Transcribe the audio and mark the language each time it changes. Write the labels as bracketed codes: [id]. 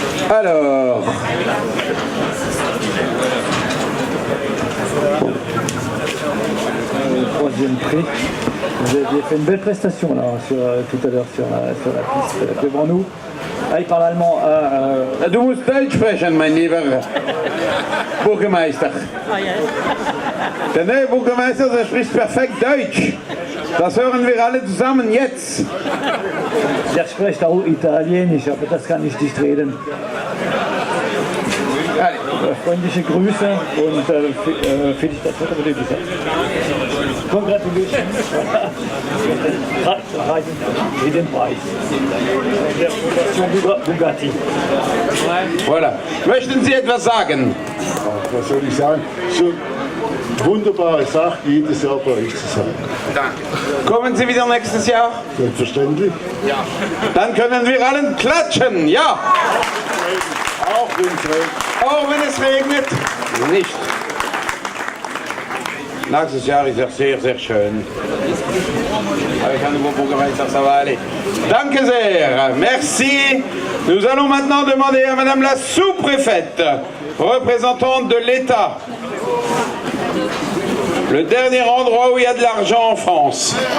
[fr] Alors... Troisième prix. Vous avez fait une belle prestation là, tout à l'heure sur la piste devant nous. Ah, il parle allemand. [de] Du musst Deutsch sprechen, mein lieber Bürgermeister. Der neue Bürgermeister, der spricht perfekt Deutsch. Das hören wir alle zusammen jetzt. Der spricht auch Italienisch, aber das kann ich nicht reden. [fr] Allez. [de] Freundliche Grüße und [fr] Felicitations, comment tu dis ça? [en] Congratulations. [de] Et den Preis. Der Fondation Bugatti. [fr] Voilà. [de] Möchten Sie etwas sagen? Was soll ich sagen? So wunderbare Sache, jedes Jahr bei euch zu sein. Danke. Kommen Sie wieder nächstes Jahr? Selbstverständlich. Ja. Dann können wir allen klatschen, ja. Auch wenn es regnet. Auch wenn es regnet. Nicht. Nächstes Jahr ist es sehr, sehr schön. [fr] Avec un nouveau bourgmestre, ça va aller. [de] Danke sehr. [fr] Merci. Nous allons maintenant demander à Madame la sous-préfète, représentante de l'État, le dernier endroit où il y a de l'argent en France.